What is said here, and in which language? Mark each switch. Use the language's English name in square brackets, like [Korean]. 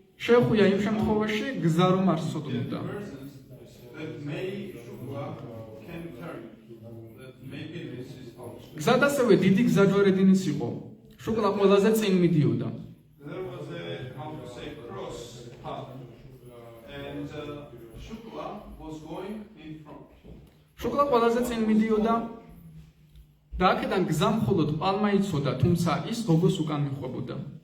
[Georgian] შეეხვია იმ შემთხვევაში, გზა რომ არ სოდნოდა. [English] persons that may Shukla can turn, that maybe this is house. [Georgian] გზად ასევე დიდი გზაჯვარედინიც იყო. შუკლა ყველაზე წინ მიდიოდა. [English] There was a, how to say, cross path, and Shukla was going in front. [Georgian] შუკლა ყველაზე წინ მიდიოდა და აქედან გზა მხოლოდ პალმა იცოდა, თუმცა ის გოგოს უკან მიხვებოდა.